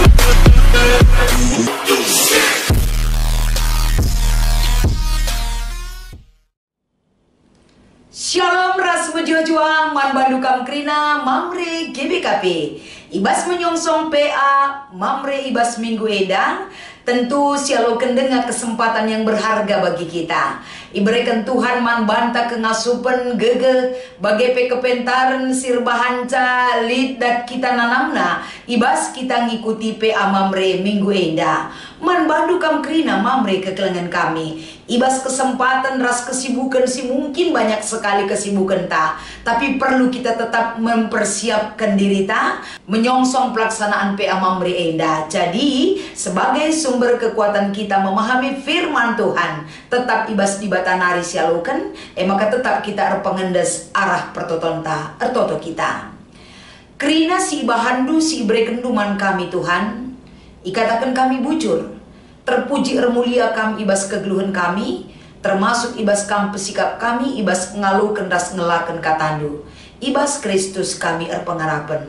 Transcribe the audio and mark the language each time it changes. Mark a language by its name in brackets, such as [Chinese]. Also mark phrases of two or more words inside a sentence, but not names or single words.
[Batak Karo] Shalom ras berjuang man bandukam krina mamre GBKP ibas menyongsong PA mamre ibas minggu edang. [Indonesian] Tentu sialo kendengar kesempatan yang berharga bagi kita. [Batak Karo] Iberikan Tuhan man banta kengasupen gege bagi kepentaran sirbahanca lid dat kita nanamna ibas kita ngikuti PA mamre minggu enda. Man bandu kam krina mamre kekelengan kami. [Indonesian] Ibas kesempatan ras kesibukan si mungkin banyak sekali kesibukan tapi perlu kita tetap mempersiapkan diri menyongsong pelaksanaan PA mamre enda. Jadi sebagai sumber kekuatan kita memahami firman Tuhan, tetap [Batak Karo] ibas di batanari sialukan, [Indonesian] maka tetap kita [Batak Karo] pengendes arah pertotonta ertoto [Indonesian] kita. [Batak Karo] Kerina si ibahandu si ibrekenduman kami Tuhan, ikatakan kami bujur, terpuji ermulia kami ibas kegeluhan kami, termasuk ibas kam pesikap kami, ibas ngaluken ras ngelaken katandu, ibas Kristus kami erpengarapan.